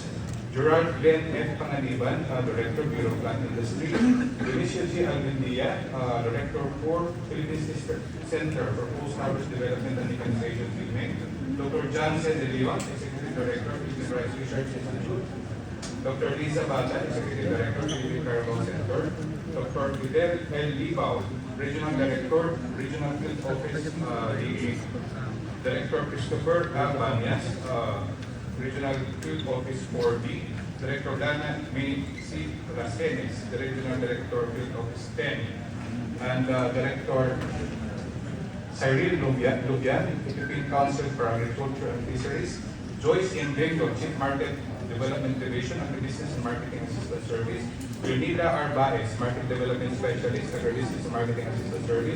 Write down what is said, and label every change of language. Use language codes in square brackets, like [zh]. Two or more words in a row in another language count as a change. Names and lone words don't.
[en] Gerard Glenn F. Panganiban, Director, Bureau of Plant Industry. Dionisio G. Alvindia, Director for Philippines District Center for Post-Harvest Development and Mechanization Filming. Dr. Johnson De Leon, Executive Director, Human Rights Research Institute. Dr. Lisa Bata, Executive Director, Philippine Carabao Center. Dr. Fidel L. Libao, Regional Director, Regional Field Office, Director Christopher Banyas, Regional Field Office 4B. Director Dana May C. Racenes, the Regional Director, Field Office 10. And Director Cyril Lubian, Philippine Council for Agriculture and Fisheries. Joyce Indengo, Chief Market Development Division, Agribusiness and Marketing Assistant Service. Leonida Arbaez, Market Development Specialist, Agribusiness and Marketing Assistant Service.